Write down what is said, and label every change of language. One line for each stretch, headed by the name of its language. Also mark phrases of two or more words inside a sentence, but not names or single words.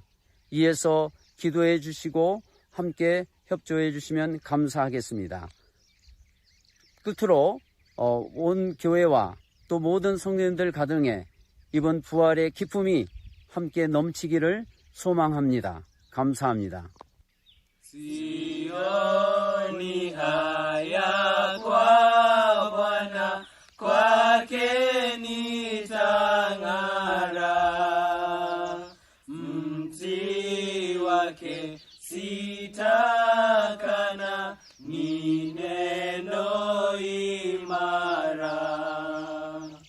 Korean: 이에서 기도해 주시고 함께 협조해 주시면 감사하겠습니다. 끝으로 온 교회와 또 모든 성도님들 가정에 이번 부활의 기쁨이 함께 넘치기를 소망합니다. 감사합니다.
Swahili: Sioni haya kwa Bwana, kwake nitang'ara. Mti wake sitakana, ni neno imara.